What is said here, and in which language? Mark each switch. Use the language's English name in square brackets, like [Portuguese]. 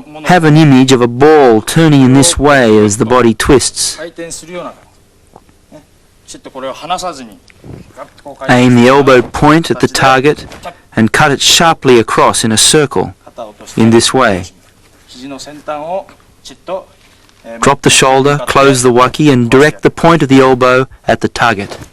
[English] have an image of a ball turning in this way as the body twists. [Japanese] 回転するような感じ、ね、きちっとこれを離さずにガッとこう回転 [English] Aim the elbow point at the target and cut it sharply across in a circle [Japanese] 肩を落として [English] in this way. [Japanese] 肘の先端をきちっと [English] Drop the shoulder, close the waki and direct the point of the elbow at the target.